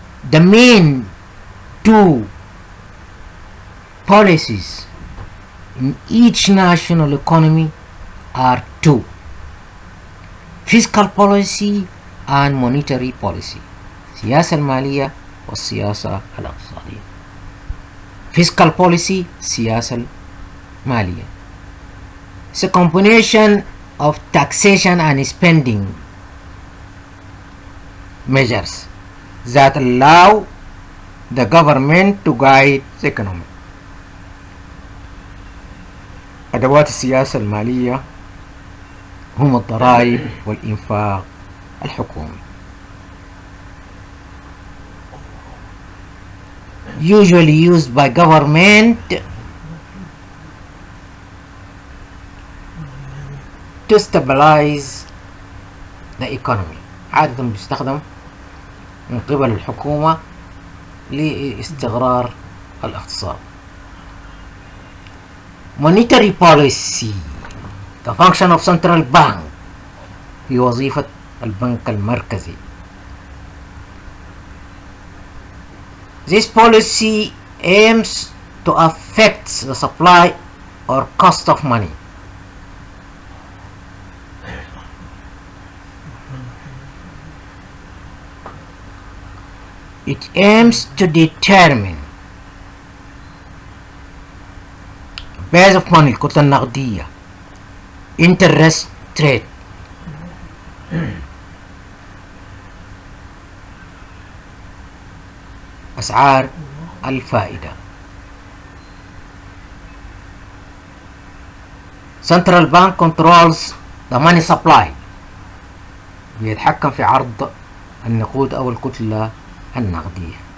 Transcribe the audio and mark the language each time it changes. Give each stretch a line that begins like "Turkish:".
English: The main two policies in each national economy are two: fiscal policy and monetary policy.
Arabic: السياسة المالية والسياسة الاقتصادية.
English: Fiscal policy
Arabic: السياسة المالية.
English: It's a combination of taxation and spending measures that allow the government to guide the economy.
Arabic: أدوات السياسة المالية هم الضرائب والإنفاق الحكومي.
English: Usually used by government to stabilize the economy.
Arabic: عادة بيستخدم من قبل الحكومة لاستقرار الاقتصاد.
English: Monetary policy, the function of central bank،
Arabic: هي وظيفة البنك المركزي.
English: This policy aims to affect the supply or cost of money. It aims to determine base of money،
Arabic: الكتلة النقدية،
English: interest rate،
Arabic: أسعار الفائدة.
English: Central Bank controls the money supply،
Arabic: بيتحكم في عرض النقود أو الكتلة النقدية.